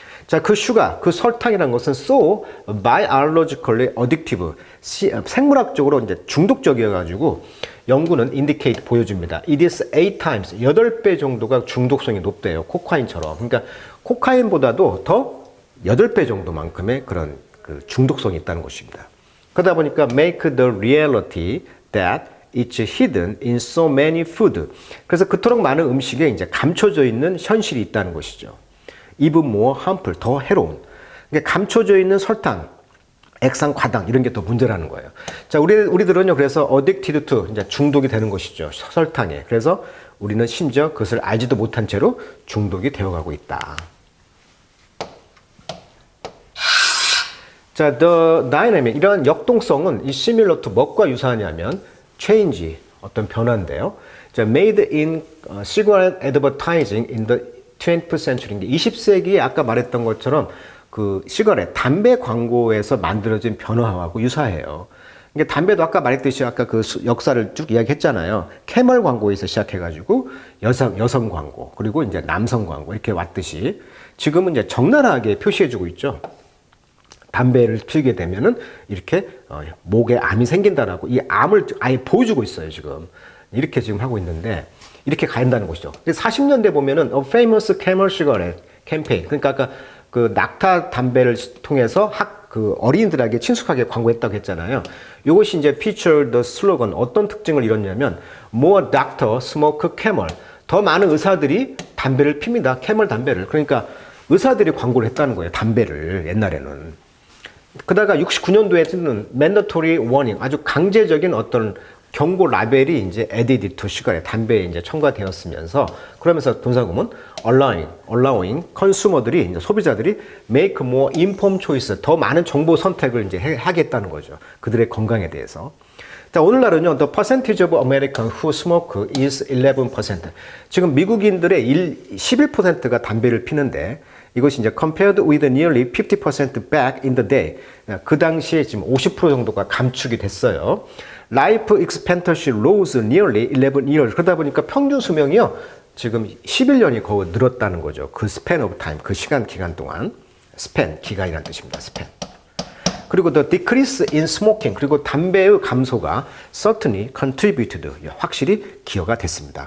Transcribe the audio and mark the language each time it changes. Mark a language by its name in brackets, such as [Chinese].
[Korean] 자, 그 슈가, 그 설탕이라는 것은 [English] so biologically addictive, [Korean] 생물학적으로 이제 중독적이어가지고 연구는 indicate 보여줍니다. [English] It is 8 times, [Korean] 8배 정도가 중독성이 높대요. 코카인처럼. 그러니까 코카인보다도 더 8배 정도만큼의 그런 그 중독성이 있다는 것입니다. 그러다 보니까 [English] make the reality that it's hidden in so many food. [Korean] 그래서 그토록 많은 음식에 이제 감춰져 있는 현실이 있다는 것이죠. [English] even more harmful, 더 해로운. [Korean] 그러니까 감춰져 있는 설탕, 액상 과당 이런 게 더 문제라는 거예요. 자, 우리들은요, 그래서 [English] addicted to, [Korean] 이제 중독이 되는 것이죠. 설탕에. 그래서 우리는 심지어 그것을 알지도 못한 채로 중독이 되어가고 있다. 자, the dynamic, 이런 역동성은 이 similar to 뭐과 유사하냐면 change, 어떤 변화인데요. 자, [English] made in cigarette advertising in the 20th century, [Korean] 20세기에 아까 말했던 것처럼 그 시가렛, 담배 광고에서 만들어진 변화하고 유사해요. 그러니까 담배도 아까 말했듯이 아까 그 역사를 쭉 이야기했잖아요. 캐멀 광고에서 시작해가지고 여성 광고, 그리고 이제 남성 광고 이렇게 왔듯이 지금은 이제 적나라하게 표시해주고 있죠. 담배를 피우게 되면은 이렇게 목에 암이 생긴다라고 이 암을 아예 보여주고 있어요, 지금. 이렇게 지금 하고 있는데 이렇게 가야 한다는 것이죠. [English] 40년대 보면은 A Famous Camel Cigarette 캠페인. [Korean] 그러니까 아까 그 낙타 담배를 통해서 그 어린이들에게 친숙하게 광고했다고 했잖아요. 이것이 이제 [English] feature the slogan [Korean] 어떤 특징을 이뤘냐면 [English] More doctor smoke camel. [Korean] 더 많은 의사들이 담배를 핍니다. 캐멀 담배를. 그러니까 의사들이 광고를 했다는 거예요. 담배를 옛날에는. 그다가 69년도에는 [English] mandatory warning, [Korean] 아주 강제적인 어떤 경고 라벨이 이제 added to sugar에 담배에 이제 첨가되었으면서 그러면서 동사구문 allowing 컨슈머들이 이제 소비자들이 [English] make more informed choice [Korean] 더 많은 정보 선택을 이제 하겠다는 거죠. 그들의 건강에 대해서. 자, 오늘날은요, [English] the percentage of American who smoke is 11%. [Korean] 지금 미국인들의 11%가 담배를 피는데 이것이 이제 [English] compared with nearly 50% back in the day. [Korean] 그 당시에 지금 50% 정도가 감축이 됐어요. [English] Life expectancy rose nearly 11 years. [Korean] 그러다 보니까 평균 수명이요, 지금 11년이 거의 늘었다는 거죠. 그 span of time, 그 기간 동안. span, 기간이라는 뜻입니다. span. 그리고 [English] the decrease in smoking, [Korean] 그리고 담배의 감소가 [English] certainly contributed, [Korean] 확실히 기여가 됐습니다.